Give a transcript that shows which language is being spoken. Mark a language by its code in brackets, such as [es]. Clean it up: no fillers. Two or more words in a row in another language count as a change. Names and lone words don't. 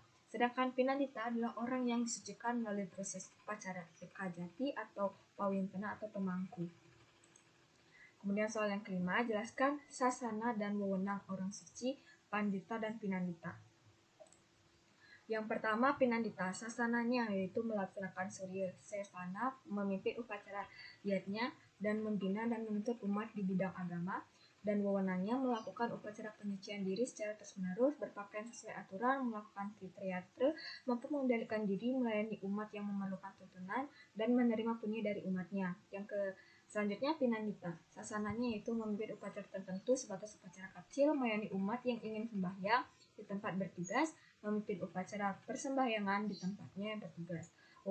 [id] Sedangkan Pinandita adalah orang yang disucikan melalui proses upacara ekajati atau pawintana atau pemangku. Kemudian soal yang kelima, jelaskan sasana dan wewenang orang suci, Pandita dan Pinandita. Yang pertama, Pinandita, sasananya yaitu melaksanakan Surya Sesana, memimpin upacara yatnya, dan membina dan menuntut umat di bidang agama, dan wewenangnya melakukan upacara penyucian diri secara terus-menerus, berpakaian sesuai aturan, melakukan tritriyatra, mampu mengendalikan diri, melayani umat yang memerlukan tuntunan, dan menerima punya dari umatnya. Selanjutnya, Pinandita, sasananya yaitu memimpin upacara tertentu sebatas upacara kecil, melayani umat yang ingin sembahyang di tempat bertugas, memimpin upacara persembahyangan di tempatnya yang bertugas.